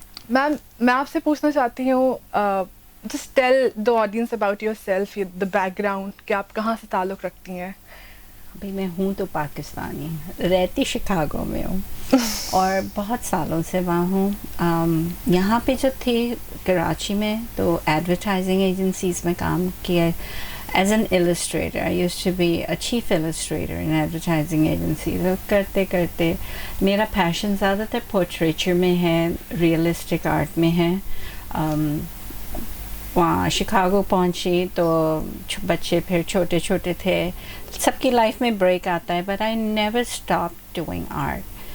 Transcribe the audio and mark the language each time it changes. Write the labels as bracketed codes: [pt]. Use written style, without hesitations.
[hi] Ma'am, मैं आपसे पूछना चाहती हूँ [en] just tell the audience about yourself, the background, [hi] कि आप कहाँ से ताल्लुक़ रखती हैं. अभी मैं हूँ तो पाकिस्तानी, रहती शिकागो में हूँ और बहुत सालों से वहाँ हूँ. यहाँ पे जो थी कराची में तो एडवर्टाइजिंग एजेंसीज़ में काम किया. [en] As an illustrator, I used to be a chief illustrator in advertising agencies. [hi] तो करते करते मेरा पैशन ज़्यादातर portraiture में है, realistic art में है. वहाँ शिकागो पहुँची तो बच्चे फिर छोटे छोटे थे. सबकी लाइफ में ब्रेक आता है, [en] but I never stopped doing art.